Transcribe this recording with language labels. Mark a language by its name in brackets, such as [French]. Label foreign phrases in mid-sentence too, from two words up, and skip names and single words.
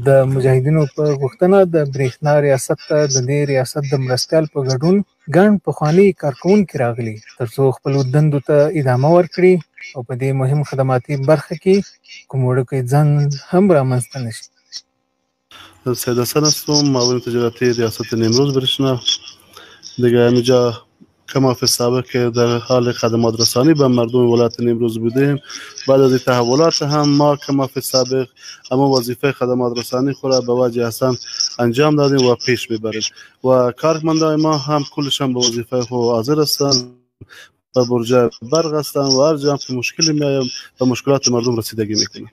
[Pashto] د مجاهدینو په غوښتنه د برېښنا ریاست ته د دې ریاست د مرستیال په ګډون ګڼ پخواني کارکوونکي راغلي ترڅو خپلو دندو ته ادامه ورکړي او په دې مهم خدماتي برخه کې کوم وړوکی ځنډ هم رامنځته نه شي. [Persian] سید حسن هستم، معاون تجارتی ریاست نیمروز برشنا. دیگه همینجا [Arabic] کما فی سابق [Persian] که در حال خدمات رسانی به مردم ولایت نیمروز بودیم. بعد از تحولات هم ما [Arabic] کما فی سابق [Persian] اما وظیفه خدمات رسانی خود را به وجه حسن انجام دادیم و پیش میبریم و کارمندان ما هم کلشان به وظیفه خود حاضر هستند و برجای برق هستند و هر جا که مشکلی میایم و مشکلات مردم رسیدگی میکنیم.